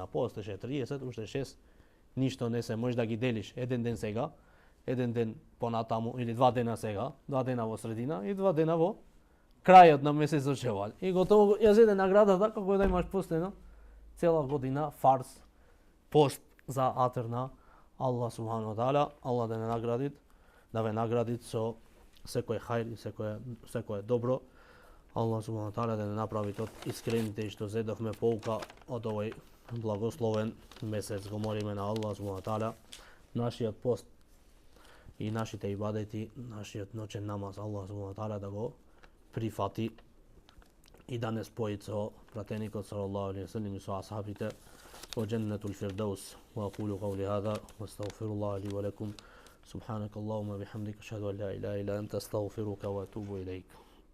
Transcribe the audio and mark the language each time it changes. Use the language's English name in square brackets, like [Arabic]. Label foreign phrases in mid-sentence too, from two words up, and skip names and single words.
[Macedonian] Постеше 30, уште 6, ништо не се, може да ги делиш еден ден сега, еден ден понатаму или 2 дена сега, 2 дена во средина и 2 дена во крајот на месецот Шевал. И готово ја зеде наградата како да имаш постено цела година фарз пост за атер на Аллах [Arabic] سبحانه وتعالى. [Macedonian] Аллах да ве награди со секој хајр и секое добро. Аллах [Arabic] سبحانه وتعالى [Macedonian] да не направи од искрените и што зедовме поука од овој благословен месец. Го молиме на Аллах [Arabic] سبحانه وتعالى [Macedonian] нашиот пост и нашите ибадети, нашиот ноќен намаз, Аллах [Arabic] سبحانه وتعالى [Macedonian] да го прифати и да не спои со пратеникот [Arabic] صلى الله عليه وسلم [Macedonian] и со асхабите во [Arabic] جنة الفردوس. وأقول قولي هذا وأستغفر الله لي ولكم سبحانك اللهم وبحمدك أشهد أن لا إله إلا أنت أستغفرك وأتوب إليك.